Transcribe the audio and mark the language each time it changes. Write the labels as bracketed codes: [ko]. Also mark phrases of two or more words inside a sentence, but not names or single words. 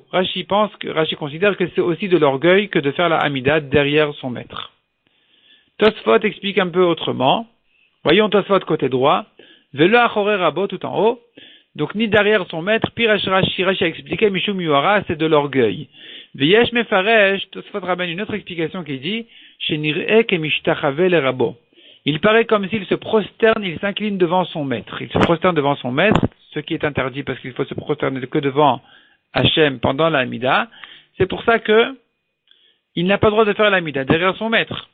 [fr] Rashi considère que c'est aussi de l'orgueil que de faire la Hamida derrière son maître. Tosfot explique un peu autrement. Voyons Tosfot côté droit. [he] ולא אחורי רבו [fr] tout en haut. Donc ni derrière son maître, puis Rashi a expliqué [he] משום יוהרא, [fr] c'est de l'orgueil. [he] ויש מפרש, [fr] Tosfot ramène une autre explication qui dit [he] שנראה כמשתחוה לרבו. [fr] Il paraît comme s'il se prosterne, il s'incline devant son maître. Il se prosterne devant son maître, ce qui est interdit parce qu'il faut se prosterner que devant Hachem pendant la Hamida. C'est pour ça que il n'a pas le droit de faire la Hamida derrière son maître.